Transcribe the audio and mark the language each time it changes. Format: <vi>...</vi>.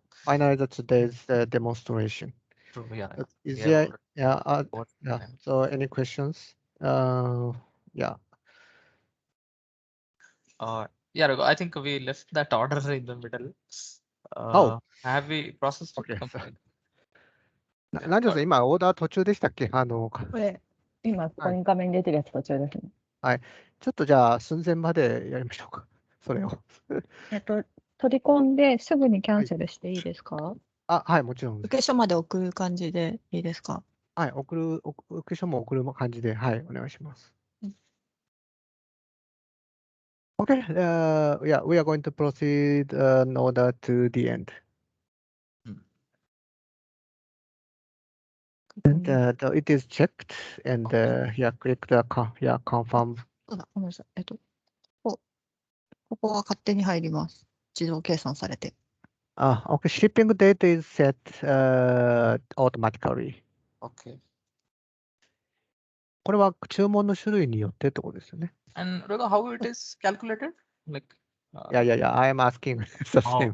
<en>finalize today's demonstration. True. Yeah. Is We have there, already so any questions? Yeah. Yeah, Raghu, I think we left that order in the middle. Have we processed it? Okay. Complete?</en> <ja>何ですか今、オーダー途中でしたっけこれ、今、ここに画面に出てるやつ途中ですね。ちょっとじゃあ、寸前までやりましょうか。それを。取り込んですぐにキャンセルしていいですか？はい、もちろんです。受け書まで送る感じでいいですか？はい、受け書も送る感じで、はい、お願いします。</ja> <en>Okay, we are going to proceed in order to the end. And it is checked, and click the confirm.</en> <ja>そうだ、ごめんなさい。ここが勝手に入ります。自動計算されて。</ja> <en>Okay, shipping date is set automatically. Okay.</en> <ja>これは注文の種類によってってことですよね。</ja> <en>And Raghu, how it is calculated? Like. Yeah, I am asking the same.</en>